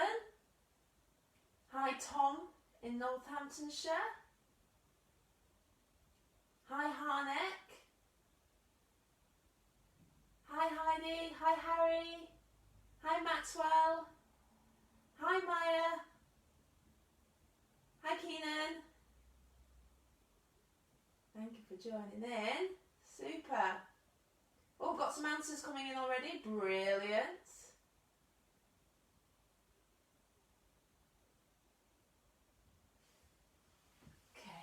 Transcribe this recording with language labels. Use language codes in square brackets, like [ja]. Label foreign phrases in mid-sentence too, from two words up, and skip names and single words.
[en] Hi Tom in Northamptonshire. Hi Harneck. Hi Heidi. Hi Harry. Hi Maxwell. Hi Maya. Hi Keenan. Thank you for joining in. Super. Oh, got some answers coming in already. Brilliant. Okay.